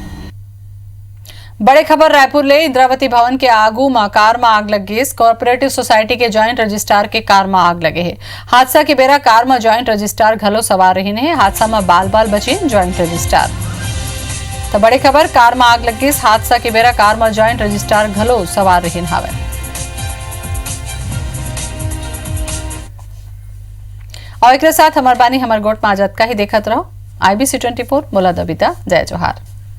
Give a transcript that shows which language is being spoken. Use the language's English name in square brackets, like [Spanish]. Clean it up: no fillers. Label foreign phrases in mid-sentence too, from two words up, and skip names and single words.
[Chhattisgarhi] बड़े खबर रायपुर ले इंद्रावती भवन के आगू में कार में आग लग गई। [English] cooperative society [Chhattisgarhi] के [English] joint registrar [Chhattisgarhi] के कार में आग लगे है। हादसा के बेरा कार में [English] joint registrar [Chhattisgarhi] घलो सवार रही है। हादसा में बाल बची [English] joint registrar. [Chhattisgarhi] तो बड़ी खबर, कार में आग लग गई। हादसा के बेरा कार में [English] joint registrar [Chhattisgarhi] घलो सवार रही हवे। और एक साथ हमार बानी हमार गोट में आजाद का ही देखत रहो। IBC 24 मोला दबिता। जय जोहार।